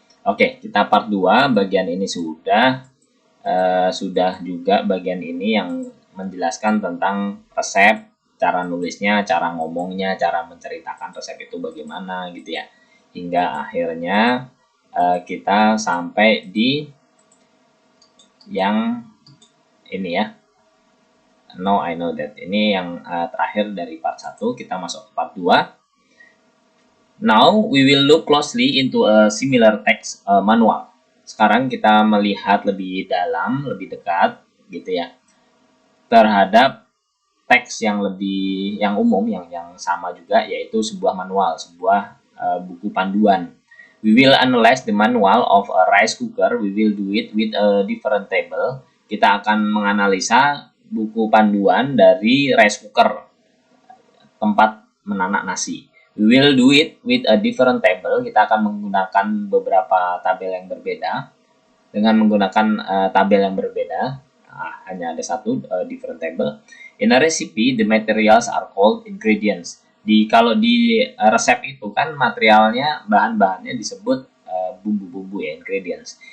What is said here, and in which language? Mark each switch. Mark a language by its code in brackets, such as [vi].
[id] Oke, kita part 2 bagian ini sudah juga bagian ini yang menjelaskan tentang resep, cara nulisnya, cara ngomongnya, cara menceritakan resep itu bagaimana gitu ya. Hingga akhirnya kita sampai di yang ini ya. [en] No, I know that. [id] Ini yang terakhir dari part 1, kita masuk ke part 2. [en] Now we will look closely into a similar text manual. [id] Sekarang kita melihat lebih dalam, lebih dekat gitu ya, terhadap teks yang umum yang sama juga, yaitu sebuah manual, sebuah buku panduan. [en] We will analyze the manual of a rice cooker. We will do it with a different table. [id] Kita akan menganalisa buku panduan dari rice cooker, tempat menanak nasi. [en] We will do it with a different table. [id] Kita akan menggunakan beberapa tabel yang berbeda. Dengan menggunakan tabel yang berbeda, hanya ada satu [en] different table. In a recipe, the materials are called ingredients. [id] Kalau di resep itu kan materialnya, bahan-bahannya disebut bumbu-bumbu ya, ingredients.